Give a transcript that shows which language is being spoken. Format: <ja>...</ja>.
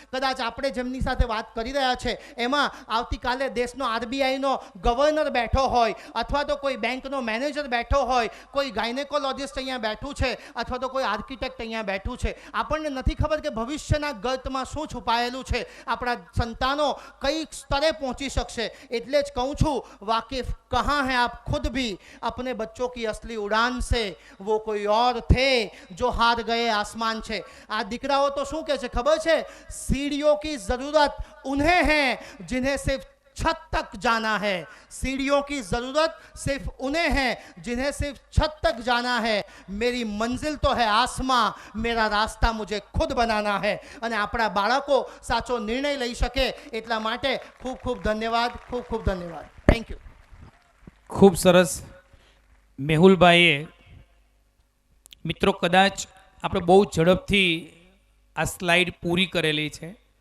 <gu>કદાચ આપણે જેમની સાથે વાત કરી રહ્યા છે એમાં આવતીકાલે દેશનો આરબીઆઈનો ગવર્નર બેઠો હોય, અથવા તો કોઈ બેંકનો મેનેજર બેઠો હોય, કોઈ ગાયનેકોલોજિસ્ટ અહીંયા બેઠું છે, અથવા તો કોઈ આર્કિટેક્ટ અહીંયા બેઠું છે. આપણને નથી ખબર કે ભવિષ્યના ગર્તમાં શું છુપાયેલું છે, આપણા સંતાનો કઈ સ્તરે પહોંચી શકશે. એટલે જ કહું છું,</gu> <hi>વાકેફ કહાં હૈ આપ ખુદ ભી अपने बच्चों की असली उड़ान से, वो कोई और थे जो हार गए आसमान</hi> <gu>છે. આ દીકરાઓ તો શું કહે છે ખબર છે?</gu> <hi>सीढ़ियों की ज़रूरत उन्हें है जिन्हें सिर्फ छत तक जाना है. सीढ़ियों की ज़रूरत सिर्फ उन्हें है जिन्हें सिर्फ छत तक जाना है. मेरी मंजिल तो है आसमां, मेरा रास्ता मुझे खुद बनाना है.</hi> <gu>અને આપણા બાળકો સાચો નિર્ણય લઈ શકે એટલા માટે ખૂબ ખૂબ ધન્યવાદ, ખૂબ ખૂબ ધન્યવાદ. Thank you. ખૂબ સરસ મેહુલભાઈએ. મિત્રો, કદાચ આપણે બહુ ઝડપથી આ સ્લાઇડ પૂરી કરેલી છે.</gu>